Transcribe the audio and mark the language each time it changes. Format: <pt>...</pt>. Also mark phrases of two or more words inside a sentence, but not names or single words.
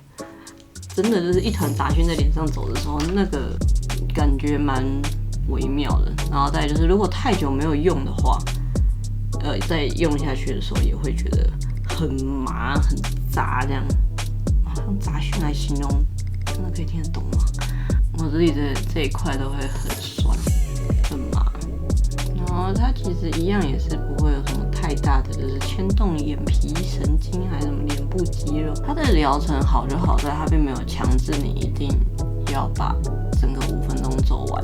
<zh>真的就是一團雜訊在臉上走的時候，那個感覺蠻微妙的。然後再來就是，如果太久沒有用的話，再用下去的時候也會覺得很麻、很雜這樣。用雜訊來形容，真的可以聽得懂嗎？我自己的這一塊都會很酸、很麻。然後它其實一樣也是不會有什麼太大的，就是牽動眼皮神經還是什麼臉部肌肉。它的療程好就好在它並沒有強制你一定要把整個5分鐘走完。</zh>